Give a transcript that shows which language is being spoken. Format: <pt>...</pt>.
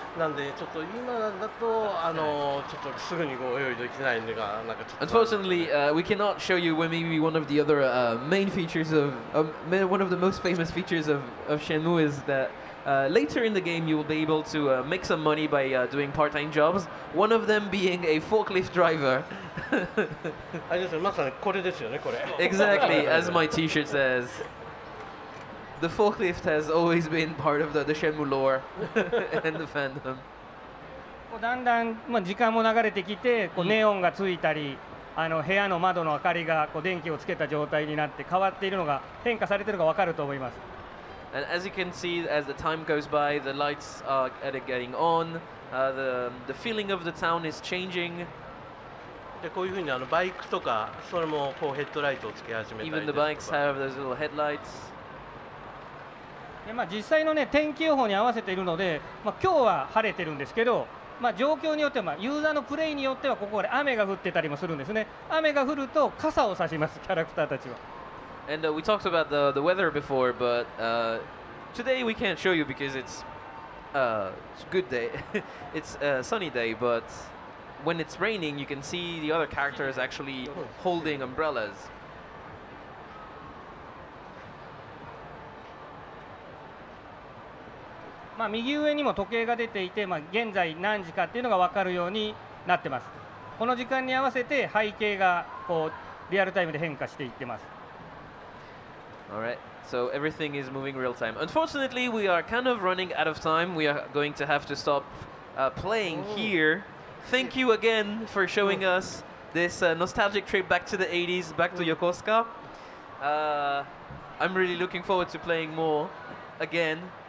<ja>なんでちょっと今だとちょっとすぐにご用意できないのがなんかちょっと。</ja> <en>Unfortunately, we cannot show you maybe one of the other main features of one of the most famous features of Shenmue is that later in the game you will be able to make some money by doing part-time jobs. One of them being a forklift driver.</en> <ja>あれですよ、まさにこれですよね、これ。</ja> <en>Exactly, as my T-shirt says. The forklift has always been part of the Shenmue lore and the fandom.</en> <ja>だんだん時間も流れてきて、ネオンがついたり、部屋の窓の明かりが電気をつけた状態になって変わっているのが変化されているのがわかると思います。</ja> <en>And as you can see, as the time goes by, the lights are getting on. The feeling of the town is changing.</en> <ja>でこういうふうにバイクとかそれもこうヘッドライトをつけ始めたり</ja> <en>Even the bikes have those little headlights.</en> <ja>で実際の天気予報に合わせているので、今日は晴れてるんですけど、状況によってはユーザーのプレイによってはここで雨が降ってたりもするんですね。雨が降ると傘を差します、キャラクターたちは。</ja> <en>And we talked about the weather before, but today we can't show you because it's a good day. It's a sunny day, but when it's raining, you can see the other characters actually holding umbrellas.</en> <ja>右上にも時計が出ていて、現在何時かっていうのが分かるようになってます。この時間に合わせて背景がこうリアルタイムで変化していってます。</ja> <en>Alright, so everything is moving real time. Unfortunately, we are kind of running out of time. We are going to have to stop playing here. Thank you again for showing us this nostalgic trip back to the 80s, back to Yokosuka. I'm really looking forward to playing more again.</en>